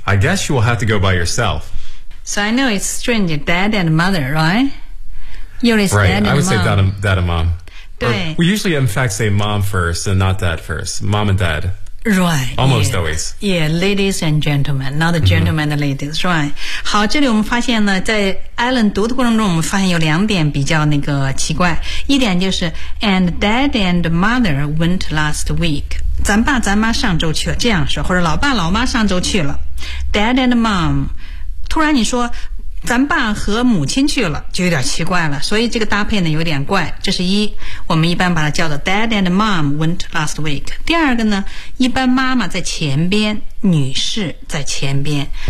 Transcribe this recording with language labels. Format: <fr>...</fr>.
<en>I guess you will have to go by yourself. So I know it's strange, Dad and Mother, right? You're his right, Dad and I would Mom. Say Dad and Mom.</en> <zh>对</zh> <en>Or, we usually, in fact, say Mom first and not Dad first. Mom and Dad. Right. Almost yeah, always. Yeah, ladies and gentlemen, not the gentlemen and ladies, right?</en> <zh>好，这里我们发现呢，在 Alan 读的过程中，我们发现有两点比较那个奇怪。一点就是</zh> <en>，and Dad and Mother went last week.</en> <zh>咱爸咱妈上周去了，这样说，或者老爸老妈上周去了。</zh> <en>Dad and Mom，</en> <zh>突然你说咱爸和母亲去了，就有点奇怪了。所以这个搭配呢有点怪。这是一，我们一般把它叫做</zh> <en>Dad and Mom went last week。</en> <zh>第二个呢，一般妈妈在前边，女士在前边。</zh>